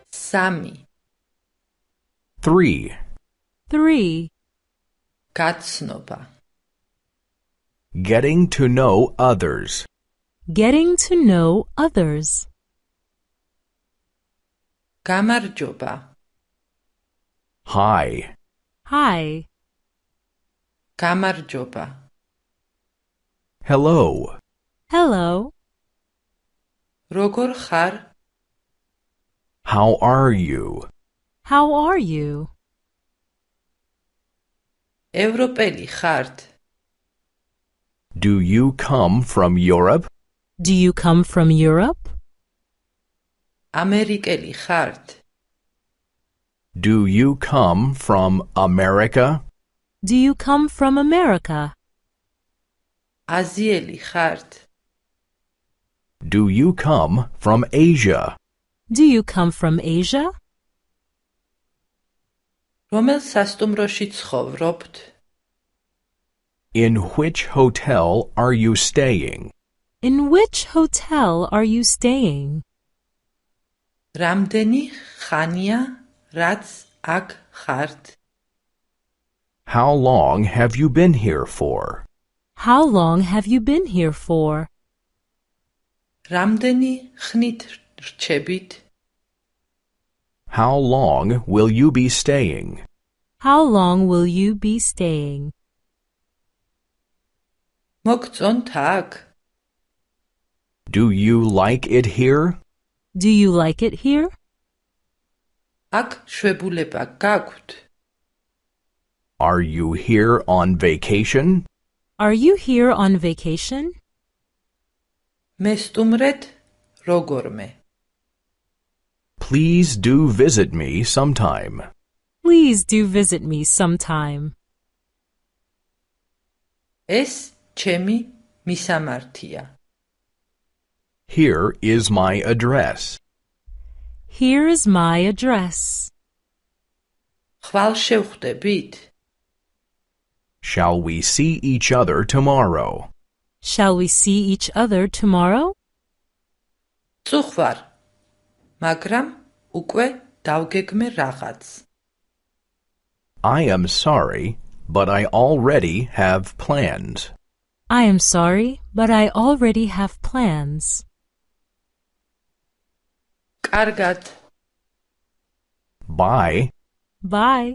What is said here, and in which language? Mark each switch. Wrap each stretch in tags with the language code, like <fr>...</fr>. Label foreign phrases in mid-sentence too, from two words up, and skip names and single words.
<ka>სამი</ka> <en>3. 3.</en> <ka>გაცნობა</ka> <en>Getting to know others. Getting to know others.</en> <ka>გამარჯობა</ka> <en>Hi. Hi.</en> <ka>გამარჯობა</ka> <en>Hello. Hello.</en> <ka>როგორ ხარ</ka> <en>How are you? How are you?</en> <ka>ევროპელი ხართ</ka> <en>Do you come from Europe? Do you come from Europe?</en> <ka>ამერიკელი ხართ</ka> <en>Do you come from America? Do you come from America?</en> <ka>აზიელი ხართ</ka> <en>Do you come from Asia? Do you come from Asia?</en> <ka>რომელ სასტუმროში ცხოვრობთ</ka> <en>In which hotel are you staying? In which hotel are you staying?</en> <ka>რამდენი ხანია რაც აქ ხართ</ka> <en>How long have you been here for? How long have you been here for?</en> <ka>რამდენი ხნით რჩებით</ka> <en>How long will you be staying? How long will you be staying?</en> <ka>მოგწონთ აქ</ka> <en>Do you like it here? Do you like it here?</en> <ka>აქ შვებულება გაქვთ</ka> <en>Are you here on vacation? Are you here on vacation?</en> <ka>მესტუმრეთ როგორმე</ka> <en>Please do visit me sometime. Please do visit me sometime.</en> <ka>ეს ჩემი მისამართია</ka> <en>Here is my address. Here is my address.</en> <ka>ხვალ შევხვდებით</ka> <en>Shall we see each other tomorrow? Shall we see each other tomorrow?</en> <ka>წუხვარ მაგრამ უკვე დავგეგმე რაღაც</ka> <en>I am sorry, but I already have plans. I am sorry, but I already have plans.</en> <ka>კარგად</ka> <en>Bye. Bye.</en>